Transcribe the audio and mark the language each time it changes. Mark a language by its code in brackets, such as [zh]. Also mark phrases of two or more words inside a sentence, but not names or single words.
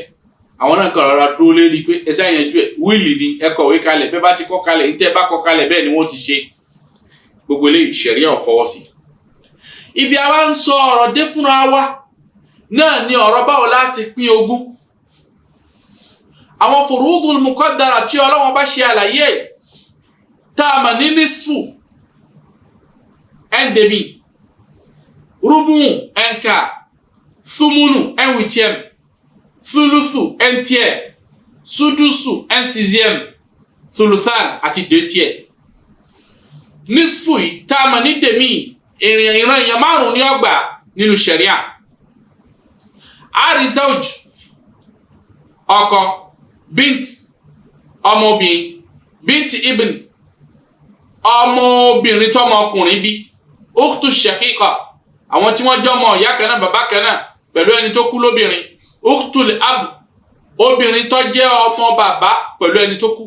[yo] Àwọn náà kàn rọra dúró lérí pé ẹsẹ̀ yanjú ẹ̀, wíìlì ni ẹ kọ̀wé kalẹ̀, bẹ́ẹ̀ bá ti kọ́ kalẹ̀, ìtẹ́ bá kọ́ kalẹ̀ bẹ́ẹ̀ ni wọ́n ti ṣe. Gbogbo eléyìí ṣẹ̀ríà ò fọwọ́ sí. Ibi àwa ń sọ ọ̀rọ̀ dé fúnra wa náà ni ọ̀rọ̀ báwo láti pín ogún. Àwọn [ar] الفروض المقدرة [yo] tí Ọlọ́run bá ṣe àlàyé tá a mọ̀ ní nisfu [fr] un demi, [yo] rubu [fr] un quart, [yo] thumunu [fr] un huitième, [yo] thuluthu [fr] un tiers, [yo] sudusu [fr] un sixième, [yo] thuluthan àti 2 tiers. Nisfu yìí tá a mọ̀ ní demi, ìran èèyàn 5 ní ó gbà nínú ṣẹ̀ríà. Ari zawj, ọkọ, bint ọmọbìnrin, [ar] بنت ابن [yo] ọmọbìnrin tọ́mọ ọkùnrin bí, [ar] أخت شقيقة [yo] àwọn tí wọ́n jọ ọmọ ìyá kan náà bàbá kan náà pẹ̀lú ẹni tó kú lóbìnrin, [ar] أخت الأب [yo] obìnrin tó jẹ́ ọmọ bàbá pẹ̀lú ẹni tó kú.